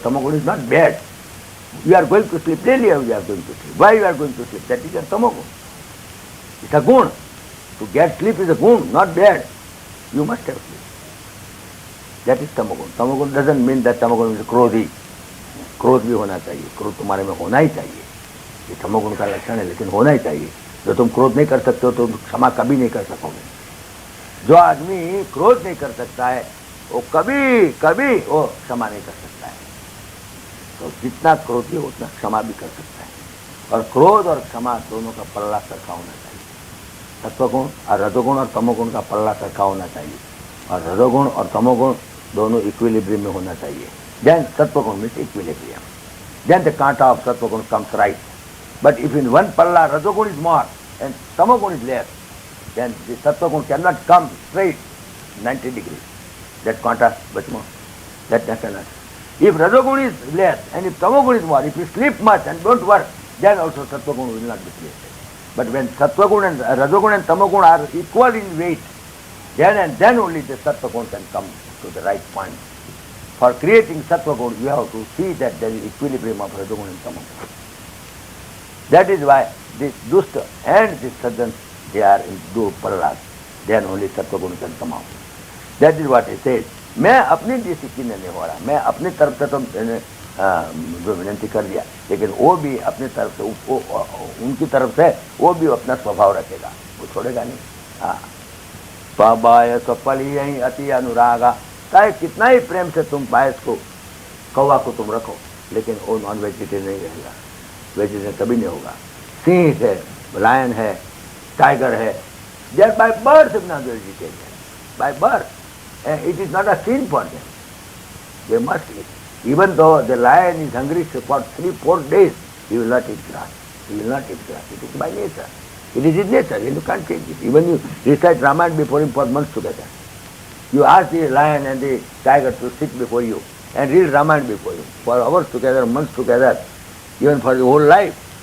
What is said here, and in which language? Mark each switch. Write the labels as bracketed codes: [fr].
[en] Tamagun is not bad. You are going to sleep daily, you are going to sleep. Why you are going to sleep? That is a tamagun. It's a gun. To get sleep is a gun, not bad. You must have sleep. That is tamagun. Tamagun doesn't mean that tamagun is क्रोधी. [hi] क्रोध भी होना चाहिए, क्रोध तुम्हारे में होना ही चाहिए। ये तमोगुण का लक्षण है, लेकिन होना ही चाहिए। जो तुम क्रोध नहीं कर सकते हो तो क्षमा कभी नहीं कर सकोगे। जो आदमी क्रोध नहीं कर सकता है वो कभी कभी वो क्षमा नहीं कर सकता है। तो जितना क्रोधी हो उतना क्षमा भी कर सकता है। और क्रोध और क्षमा दोनों का पल्ला सरखा होना चाहिए। सत्वगुण और रजोगुण और तमोगुण का पल्ला सरखा होना चाहिए, और रजोगुण और तमोगुण दोनों इक्विलिब्रियम में होना चाहिए। [en] Then sattva means equilibrium. Then the kanta of sattva comes right. But if in one palla rajogun is more and tamagun is less, then the sattva cannot come straight 90 degrees. That kanta much more. That cannot. If rajogun is less and if tamagun is more, if you sleep much and don't work, then also sattva will not be created. But when sattva and rajogun and tamagun are equal in weight, then only the sattva can come to the right point. For creating sattva gun, you have to see that there is equilibrium of rajogun and tamagun. That is why this dusta and this sadhan, they are in two pallas. Then only sattva gun can come out. That is what he says. [hi] मैं अपनी discipline नहीं हो रहा, मैं अपनी तरफ से तो जो विनती कर दिया, लेकिन वो भी अपनी तरफ से उनकी तरफ से वो भी अपना स्वभाव रखेगा, वो छोड़ेगा नहीं। हाँ, स्वभाव स्वपली यही अति अनुरागा। चाहे कितना ही प्रेम से तुम पायस को कौवा को तुम रखो, लेकिन वो नॉन वेजिटेरियन नहीं रहेगा, वेजिटेरियन कभी नहीं होगा। [en] सिंह है, लायन है, टाइगर है, they are by birth non vegetarian, by birth, and it is not a sin for them. They must eat. Even though the lion is hungry for 3-4 days, he will not eat grass. He will not eat grass. It is by nature. It is his nature. You can't change it. Even you recite Ramayana before him for months together. You ask the lion and the tiger to sit before you and read Ramayana before you for hours together, months together, even for the whole life.